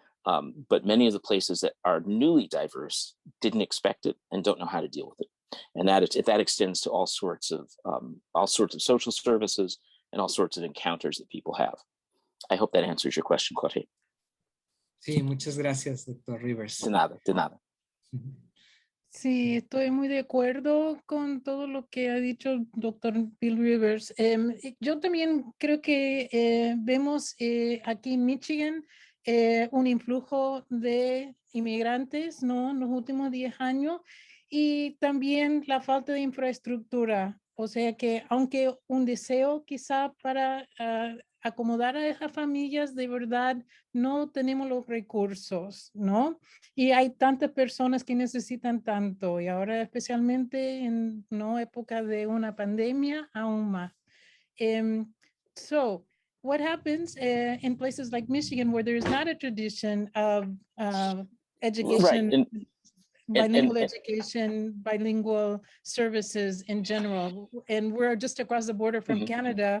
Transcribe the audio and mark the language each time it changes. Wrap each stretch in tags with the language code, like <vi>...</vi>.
<en>But many of the places that are newly diverse didn't expect it and don't know how to deal with it. And that extends to all sorts of social services and all sorts of encounters that people have. I hope that answers your question, Jorge.</en> <es>Sí, muchas gracias, Dr. Rivers. De nada, de nada. Sí, estoy muy de acuerdo con todo lo que ha dicho el doctor Bill Rivers. Yo también creo que vemos aquí en Michigan un influjo de inmigrantes, ¿no?, en los últimos 10 años, y también la falta de infraestructura. O sea que aunque un deseo quizá para acomodar a esas familias, de verdad no tenemos los recursos, ¿no? Y hay tantas personas que necesitan tanto, y ahora especialmente en época de una pandemia, aún más.</es> <en>So what happens in places like Michigan, where there is not a tradition of education, and- bilingual and- education, bilingual services in general. And we're just across the border from Mhm. Canada,</en>